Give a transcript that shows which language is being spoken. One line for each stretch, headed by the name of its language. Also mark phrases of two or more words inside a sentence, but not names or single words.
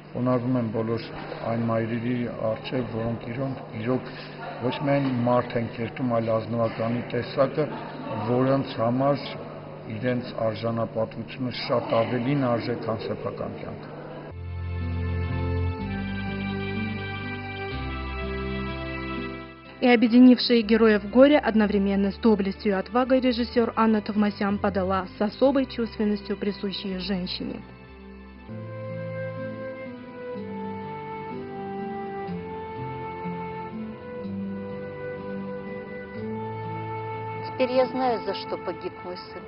Armenian: խոնարհվում եմ բոլոր այն մայրերի առջև, որոնք իրոք ոչ միայն մարդ են կերտում, այլ ազնվականի տեսակը, որոնց համար իրենց արժանապատվությունը շատ ավելին արժե, քան սեփական կյանքը։
Russian: И объединившие героев горя одновременно с доблестью и отвагой режиссер Анна Товмасян подала с особой чувственностью, присущей женщине. Теперь я знаю, за что погиб мой сын.